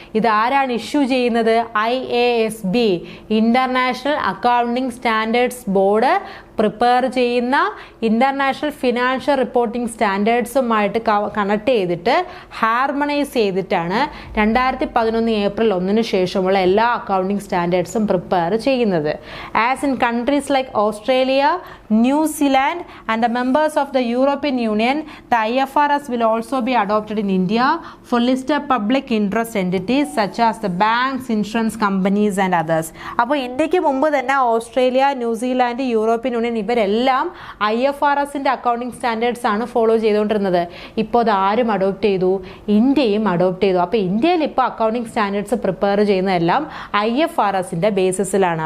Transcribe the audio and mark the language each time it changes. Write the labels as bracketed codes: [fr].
[ml] ഇതാരാണ് ഇഷ്യൂ ചെയ്യുന്നത്? IASB, international accounting standards board prepare ചെയ്യുന്ന ഇൻ്റർനാഷണൽ ഫിനാൻഷ്യൽ റിപ്പോർട്ടിംഗ് സ്റ്റാൻഡേർഡ്സുമായിട്ട് കണക്ട് ചെയ്തിട്ട് ഹാർമണൈസ് ചെയ്തിട്ടാണ് 2011 ഏപ്രിൽ 1 ശേഷമുള്ള എല്ലാ അക്കൗണ്ടിംഗ് സ്റ്റാൻഡേർഡ്സും പ്രിപ്പയർ ചെയ്യുന്നത്. [en] As in countries like Australia, New Zealand and the members of the European Union, the IFRS will also be adopted in India for listed public interest entities such as the banks, insurance companies and others. [ml] അപ്പോൾ ഇന്ത്യക്ക് മുമ്പ് തന്നെ Australia, New Zealand, European union ഇവരെല്ലാം IFRSന്റെ accounting standards ആണ് follow ചെയ്തുകൊണ്ടിരുന്നത്. ഇപ്പോൾ അത് ആരും അഡോപ്റ്റ് ചെയ്തു? ഇന്ത്യയും അഡോപ്റ്റ് ചെയ്തു. അപ്പോൾ ഇന്ത്യയിൽ ഇപ്പോൾ അക്കൗണ്ടിംഗ് സ്റ്റാൻഡേർഡ്സ് പ്രിപ്പയർ ചെയ്യുന്നതെല്ലാം IFRSന്റെ ബേസിസിലാണ്.